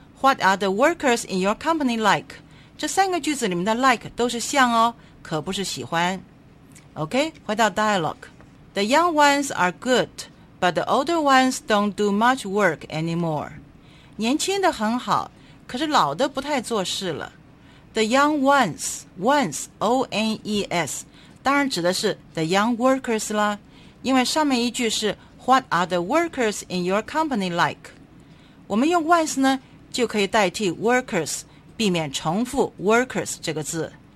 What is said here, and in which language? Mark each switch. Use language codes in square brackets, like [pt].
[en] What are the workers in your company like? [zh] 这三个句子里面的 like 都是像哦，可不是喜欢。 OK, 回到 dialogue. [en] The young ones are good, but the older ones don't do much work anymore. [zh] 年轻的很好，可是老的不太做事了。 [en] The young ones, ones, O-N-E-S, [zh] 当然指的是 [en] the young workers [zh] 啦，因为上面一句是 [en] What are the workers in your company like? [zh] 我们用 ones 呢，就可以代替 workers, 避免重复 workers 这个字。